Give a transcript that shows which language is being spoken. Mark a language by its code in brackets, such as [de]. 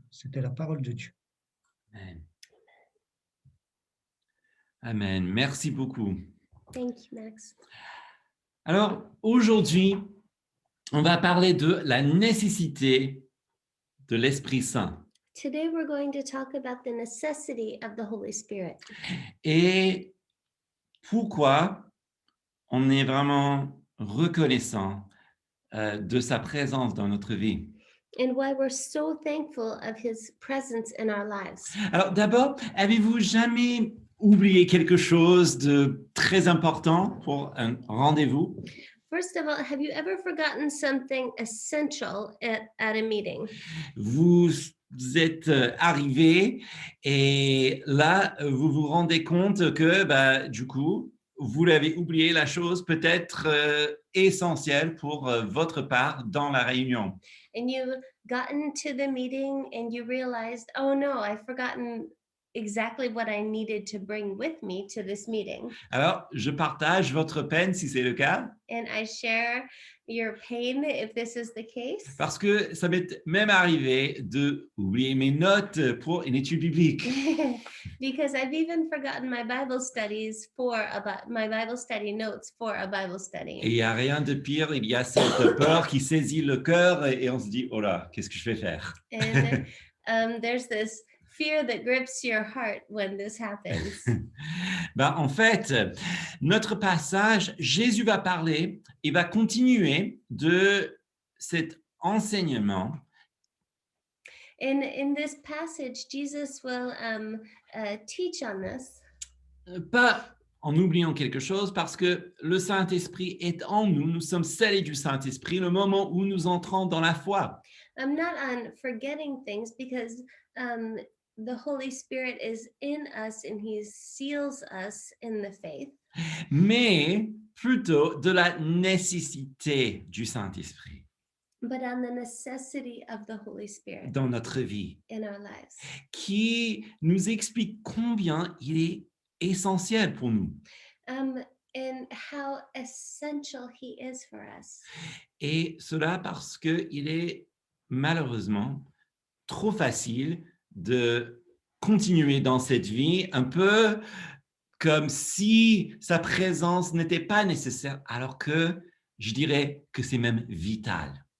[fr] C'était la parole de Dieu. Amen. Amen. Merci beaucoup. [en] Thank you, Max. [fr] Alors, aujourd'hui, on va parler de la nécessité de l'Esprit Saint. [en] Today we're going to talk about the necessity of the Holy Spirit [fr] Et pourquoi on est vraiment reconnaissant de sa présence dans notre vie. [en] and why we're so thankful of his presence in our lives. [fr] Alors d'abord, avez-vous jamais oublié quelque chose de très important pour un rendez-vous? [en] First of all, have you ever forgotten something essential at a meeting? [fr] Vous êtes arrivé et là, vous vous rendez compte que du coup, vous l'avez oublié, la chose peut-être essentielle pour votre part dans la réunion. [en] And you gotten to the meeting and you realized, oh no, I've forgotten exactly what I needed to bring with me to this meeting. [fr] Alors, je partage votre peine si c'est le cas, [en] And I share your pain if this is the case. [fr] parce que ça m'est même arrivé de oublier mes notes pour une étude biblique. [en] Because I've even forgotten my Bible studies my Bible study notes for a Bible [fr] Et [en] study. [fr] il n'y a rien de pire, il y a cette peur qui saisit le cœur et on se dit, oh là, qu'est-ce que je vais faire? [en] And there's this fear that grips your heart when this happens. [fr] En fait, notre passage, Jésus va parler, il va continuer de cet enseignement. [en] In this passage, Jesus will teach on this. [fr] Pas en oubliant quelque chose, parce que le Saint-Esprit est en nous, nous sommes scellés du Saint-Esprit, le moment où nous entrons dans la foi. [en] Not on forgetting things, because the Holy Spirit is in us and he seals us in the faith. [fr] Mais plutôt de la nécessité du Saint-Esprit [en] But on the necessity of the Holy Spirit [fr] dans notre vie, [en] in our lives. [fr] qui nous explique combien il est essentiel pour nous. [en] And how essential he is for us. [fr] Et cela parce qu'il est malheureusement trop facile de continuer dans cette vie un peu comme si sa présence n'était pas nécessaire, alors que je dirais que c'est même vital.